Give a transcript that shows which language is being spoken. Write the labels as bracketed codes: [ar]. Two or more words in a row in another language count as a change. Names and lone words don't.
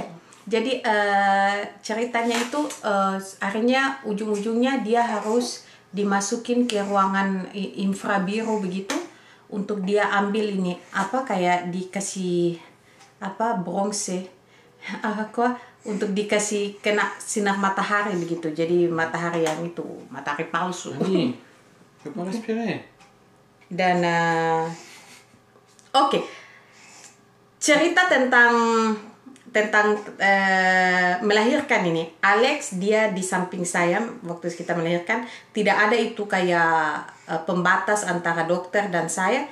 [id] Jadi ceritanya itu akhirnya ujung-ujungnya dia harus dimasukin ke ruangan infrabiru begitu untuk dia ambil ini apa kayak dikasih apa bronze untuk dikasih kena sinar matahari begitu. Jadi matahari yang itu matahari palsu. [fr] Annie, tu peux pas respirer. [id] Dan oke. Cerita tentang melahirkan ini. Alex dia di samping saya waktu kita melahirkan, tidak ada itu kayak pembatas antara dokter dan saya.